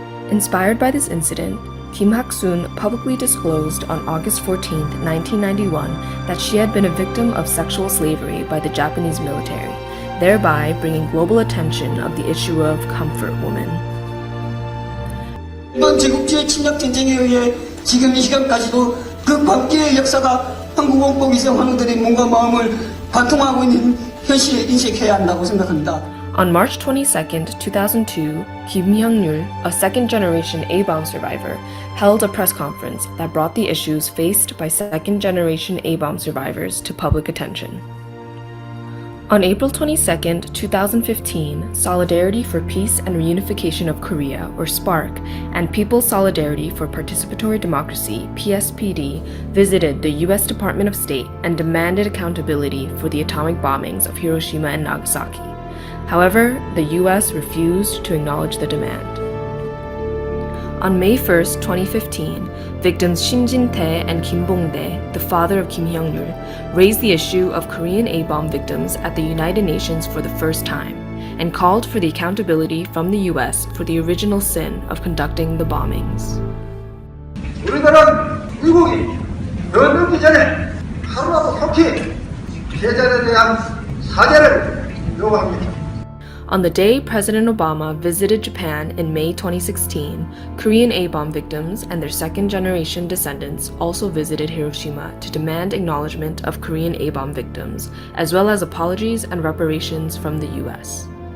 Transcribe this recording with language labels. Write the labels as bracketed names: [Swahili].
[English] Inspired by this incident, Kim Hak-soon publicly disclosed on August 14, 1991, that she had been a victim of sexual slavery by the Japanese military, thereby bringing global attention of the issue of comfort woman. [Korean] 이번 제국주의 침략 전쟁에 의해 지금 이 시간까지도 그 광기의 역사가 한국 원법 위생 환우들의 몸과 마음을 관통하고 있는 현실에 인식해야 한다고 생각합니다. [English] On March 22, 2002, Kim Hyung-yul, a second-generation A-bomb survivor, held a press conference that brought the issues faced by second-generation A-bomb survivors to public attention. On April 22, 2015, Solidarity for Peace and Reunification of Korea, or SPARC, and People's Solidarity for Participatory Democracy, PSPD, visited the U.S. Department of State and demanded accountability for the atomic bombings of Hiroshima and Nagasaki. However, the U.S. refused to acknowledge the demand. On May 1, 2015, victims Shin Jin-tae and Kim Bong-dae, the father of Kim Hyung-yul, raised the issue of Korean A-bomb victims at the United Nations for the first time and called for the accountability from the U.S. for the original sin of conducting the bombings. [Korean] 우리들은 미국이 더 늦기 전에 하루라도 속히 피해자에 대한 사죄를 요구합니다. [English] On the day President Obama visited Japan in May 2016, Korean A-bomb victims and their second-generation descendants also visited Hiroshima to demand acknowledgement of Korean A-bomb victims, as well as apologies and reparations from the U.S.